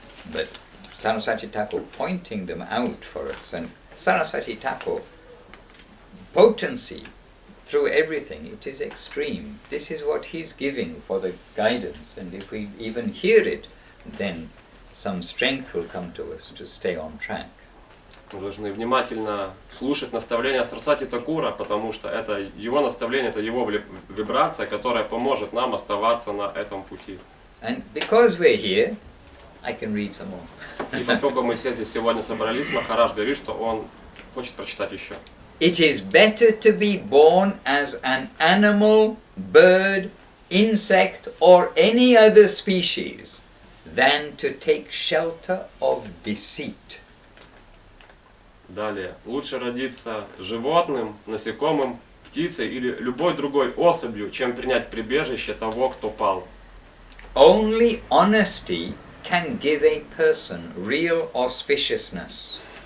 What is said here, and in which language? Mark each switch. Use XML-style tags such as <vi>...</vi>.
<en>But Saraswati Thakur pointing them out for us, and Saraswati Thakur potency through everything, it is extreme. This is what he's giving for the guidance, and if we even hear it, then some strength will come to us to stay on track.</en> <ru>Мы должны внимательно слушать наставления Сарасвати Такура, потому что это его наставление, это его вибрация, которая поможет нам оставаться на этом пути.</ru> <en>And because we're here, I can read some more.</en> <ru>И поскольку мы все здесь сегодня собрались, Махарадж говорит, что он хочет прочитать еще.</ru> <en>It is better to be born as an animal, bird, insect or any other species than to take shelter of deceit.</en> <ru>Далее. Лучше родиться животным, насекомым, птицей или любой другой особью, чем принять прибежище того, кто пал.</ru> <en>Only honesty can give a person real auspiciousness.</en>